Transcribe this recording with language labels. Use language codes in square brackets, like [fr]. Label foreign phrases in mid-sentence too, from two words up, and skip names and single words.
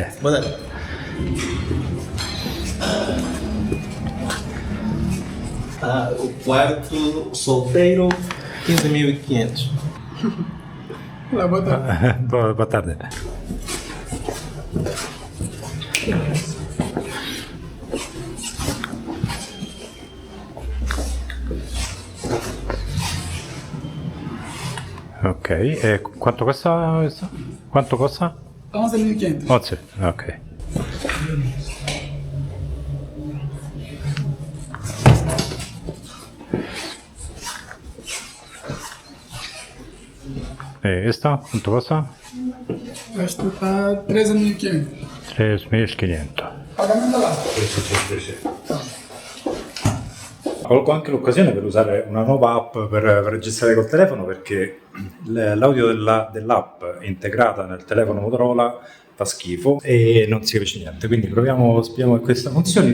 [pt] Boa tarde. O quarto solteiro, 15.500. Boa tarde. [it] Ok, e quanto costa questo? Quanto costa? 11.500. 11, ok. E questa? Quanto costa? [pt] Esta está 13.500. 3.500. Pagamento lá. [it] Colgo anche l'occasione per usare una nuova app per registrare col telefono, perché l'audio dell'app integrata nel telefono Motorola fa schifo e non si capisce niente, quindi spieghiamo questa funzione.